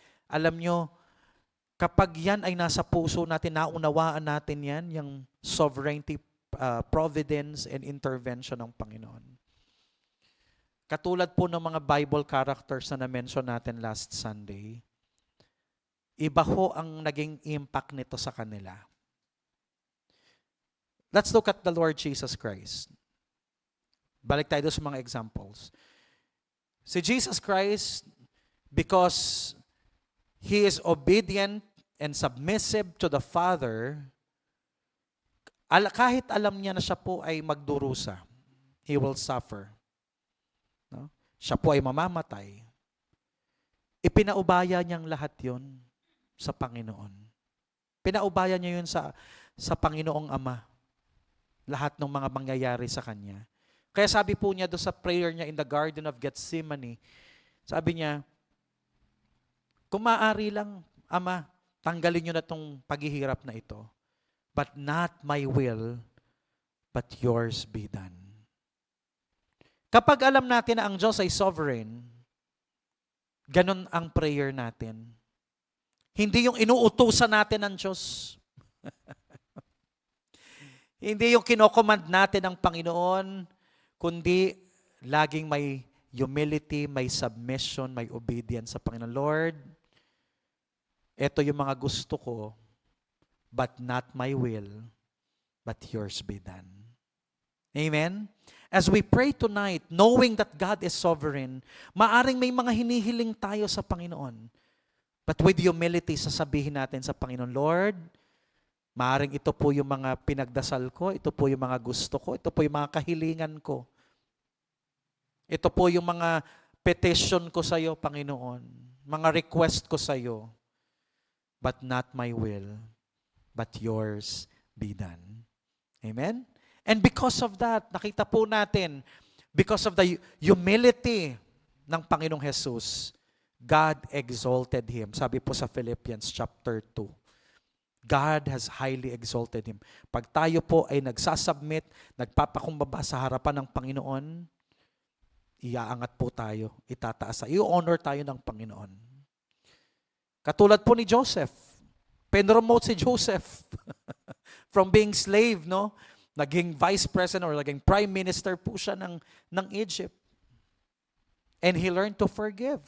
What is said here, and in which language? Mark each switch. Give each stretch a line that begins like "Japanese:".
Filipino: Alam nyo, kapag yan ay nasa puso natin, naunawaan natin yan, yung sovereignty, providence, and intervention ng Panginoon. Katulad po ng mga Bible characters na na-mention natin last Sunday, iba ho ang naging impact nito sa kanila.
English: Let's look at the Lord Jesus Christ.
Filipino: Balik tayo sa mga examples.
English: Si Jesus Christ, because He is obedient and submissive to the Father,
Filipino: kahit alam niya na siya po ay magdurusa,
English: He will suffer.
Filipino: No? Siya po ay mamamatay. Ipinaubaya niyang lahat yon sa Panginoon. Pinaubaya niya yun sa Panginoong Ama. Lahat ng mga mangyayari sa Kanya. Kaya sabi po niya doon sa prayer niya in the Garden of Gethsemane, sabi niya, kung maaari lang, Ama, tanggalin niyo na itong paghihirap na ito.
English: But not my will, but yours be done.
Filipino: Kapag alam natin na ang Diyos ay sovereign, ganun ang prayer natin. Hindi yung inuutusan natin ng Diyos. Hindi yung kinocommand natin ng Panginoon, kundi laging may humility, may submission, may obedience sa Panginoon.
English: Lord,
Filipino: ito yung mga gusto ko,
English: but not my will, but yours be done. Amen? As we pray tonight, knowing that God is sovereign,
Filipino: maaring may mga hinihiling tayo sa Panginoon.
English: But with humility,
Filipino: sasabihin natin sa Panginoon, Lord, maaring ito po yung mga pinagdasal ko, ito po yung mga gusto ko, ito po yung mga kahilingan ko. Ito po yung mga petition ko sa iyo, Panginoon. Mga request ko sa iyo.
English: But not my will, but yours be done. Amen? And because of that,
Filipino: nakita po natin,
English: because of the humility ng Panginoong Jesus, God exalted Him.
Filipino: Sabi po sa Philippians chapter 2.
English: God has highly exalted Him.
Filipino: Pag tayo po ay nagsasubmit, nagpapakumbaba sa harapan ng Panginoon, iaangat po tayo, itataas, i-honor tayo ng Panginoon. Katulad po ni Joseph. Pinromote si Joseph
English: from being slave,
Filipino: no? Naging vice president or naging prime minister po siya ng Egypt.
English: And he learned to forgive.